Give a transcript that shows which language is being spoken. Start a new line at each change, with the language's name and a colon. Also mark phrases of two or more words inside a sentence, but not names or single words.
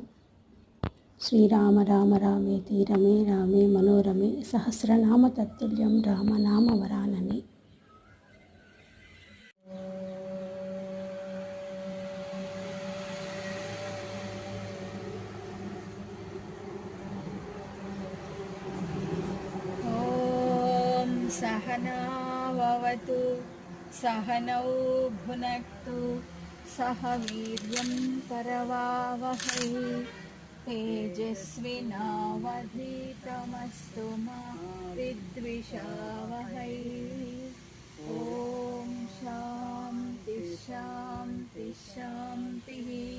Sanskrit: శ్రీరామ రామ రామేతి రమే రామే మనోరమే సహస్రనామ తత్తుల్యం రామనామ వరాననే. ఓం సహనా భవతు सहनौ भुनक्तु सह वीर्यं करवावहै तेजस्विनावधीतमस्तु मा विद्विषावहै। ॐ शान्ति शान्ति शान्तिः।